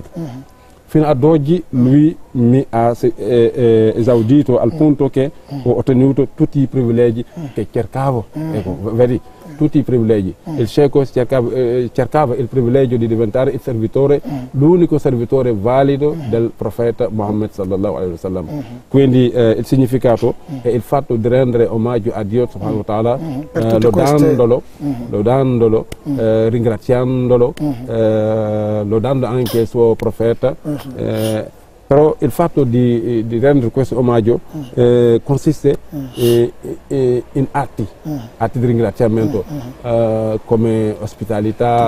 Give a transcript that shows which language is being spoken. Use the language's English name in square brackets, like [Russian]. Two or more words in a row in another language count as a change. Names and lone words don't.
[Italian] Fino ad oggi lui mi ha esaudito al punto che ho ottenuto tutti i privilegi che cercavo. Ecco, vedi, tutti i privilegi. Il Sheikh cercava il privilegio di diventare il servitore, l'unico servitore valido del profeta Muhammad [Arabic] sallallahu alaihi wasallam. [Italian] Quindi il significato è il fatto di rendere omaggio a Dio [Arabic] subhanahu wa ta'ala, [Italian] lodandolo, ringraziandolo, lodando anche il suo profeta. Però il fatto di rendere questo omaggio consiste in atti di ringraziamento, come ospitalità,